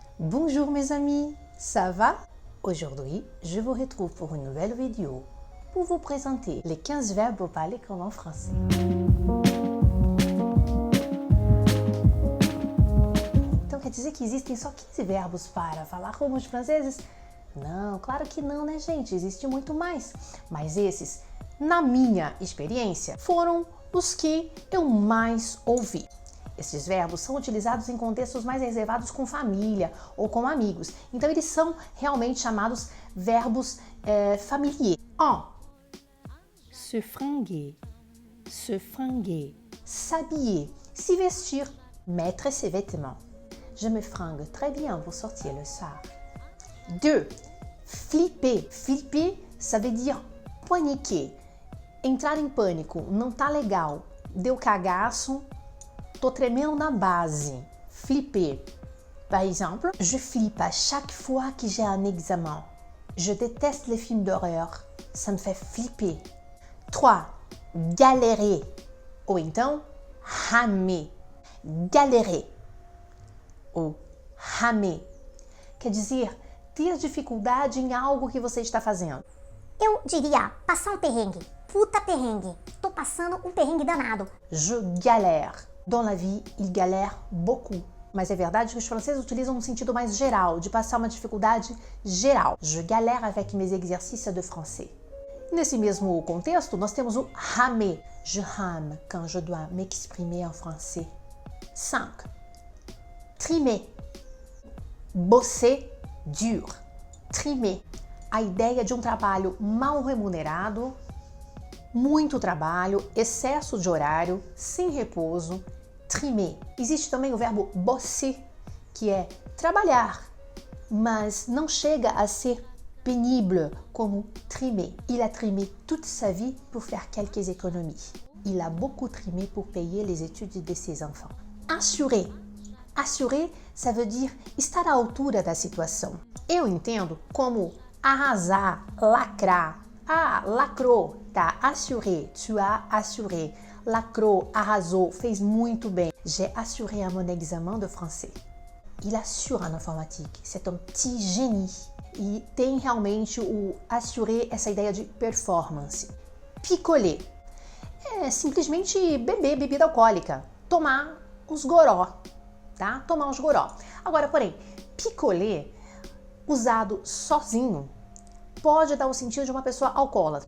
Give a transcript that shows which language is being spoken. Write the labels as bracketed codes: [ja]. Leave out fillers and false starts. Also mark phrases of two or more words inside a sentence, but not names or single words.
[fr] Bonjour mes amis, ça va? Aujourd'hui, je vous retrouve pour une nouvelle vidéo pour vous présenter les 15 verbes pour parler comme en français. [pt] Então quer dizer que existem só 15 verbos para falar como os franceses? Não, claro que não, né gente? Existe muito mais. Mas esses, na minha experiência, foram os que eu mais ouvi. Esses verbos são utilizados em contextos mais reservados com família ou com amigos. Então, eles são realmente chamados verbos familiers. [fr] Se fringuer, se fringuer. S'habiller, [pt] se vestir, [fr] mettre ses vêtements. Je me fringue très bien pour sortir le soir. 2. Flipper. Flipper, ça veut dire paniquer. [pt] Entrar em pânico, não tá legal, deu cagaço, tô tremendo na base. [fr] Flipper. Par exemple, je flippe à chaque fois que j'ai un examen. Je déteste les films d'horreur. Ça me fait flipper. 3. Galérer. [pt] Ou então, [fr] ramer. Galérer. Ou ramer. [pt] Quer dizer, ter dificuldade em algo que você está fazendo. Eu diria passar um perrengue. Puta perrengue. Tô passando um perrengue danado. [fr] Je galère. Dans la vie, il galère beaucoup. [pt] Mas é verdade que os franceses utilizam um sentido mais geral, de passar uma dificuldade geral. [fr] Je galère avec mes exercices de français. [pt] Nesse mesmo contexto, nós temos o ramer. [fr] Je rame quand je dois m'exprimer en français. 5. Trimer. Bosser dur. Trimer. [pt] A ideia de um trabalho mal remunerado, muito trabalho, excesso de horário, sem repouso. [fr] Trimer. [pt] Existe também o verbo bosser, que é trabalhar, mas não chega a ser pénible como trimer. [fr] Il a trimé toute sa vie pour faire quelques économies. Il a beaucoup trimé pour payer les études de ses enfants. Assurer. Assurer, ça veut dire [pt] estar à altura da situação. Eu entendo como arrasar, lacrar. Ah, lacrou, tá, [fr] assuré, tu as assuré. [pt] Lacrou, arrasou, fez muito bem. [fr] J'ai assuré à mon examen de français. Il assure en informatique, c'est un petit génie. [pt] E tem realmente o assurer, essa ideia de performance. Picoler é simplesmente beber bebida alcoólica, tomar uns goró, tá? Tomar uns goró. Agora, porém, picoler, usado sozinho, pode dar o sentido de uma pessoa alcoólatra.